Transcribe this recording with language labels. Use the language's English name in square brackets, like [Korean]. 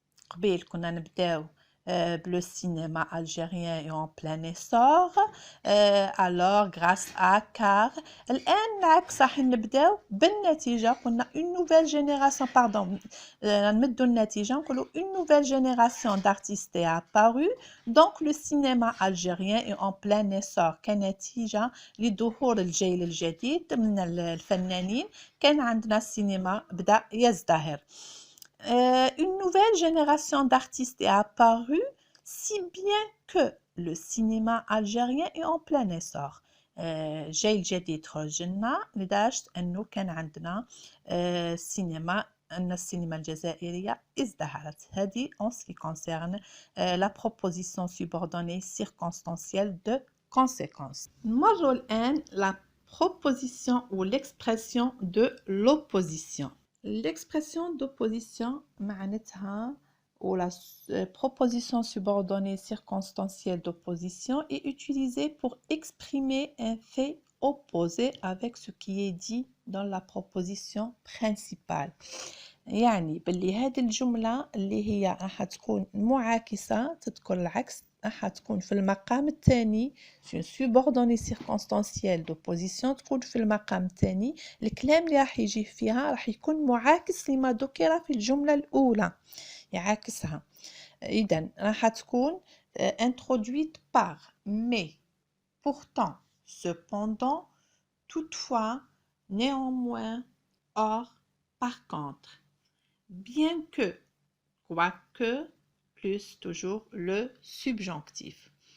[Arabic] قبيل كنا نبداو [French] le cinéma algérien est en plein essor alors grâce à car [Arabic] الآن العكس راح نبداو بالنتيجة قلنا [French] une nouvelle génération [Arabic] نمدوا النتيجة نقولوا [French] une nouvelle génération d'artistes est apparue donc le cinéma algérien est en plein essor [Arabic] كنتيجة لظهور الجيل الجديد من الفنانين كان عندنا السينما بدأ يزدهر. [French] Une nouvelle génération d'artistes est apparue si bien que le cinéma algérien est en plein essor. [Arabic] جيل جديد خرج لنا لدرجة أنه كان عندنا سينما أن السينما الجزائرية ازدهرت. [French] هذه en ce qui concerne la proposition subordonnée circonstancielle de conséquence. [Arabic] نمروا الآن [French] la proposition ou l'expression de l'opposition. L'expression d'opposition معناتها ou la proposition subordonnée circonstancielle d'opposition est utilisée pour exprimer un fait opposé avec ce qui est dit dans la proposition principale. [Arabic] يعني باللي هذه الجملة اللي هي راح تكون معاكسة تذكر العكس راح تكون في المقام الثاني [French] une subordonnée circonstancielle d'opposition [Arabic] تكون في المقام الثاني. الكلام اللي راح يجي فيها راح يكون معاكس لما ذكر في الجملة الأولى يعاكسها. إذن راح تكون [French] introduite par mais pourtant cependant toutefois néanmoins or par contre bien que quoique plus toujours le subjonctif.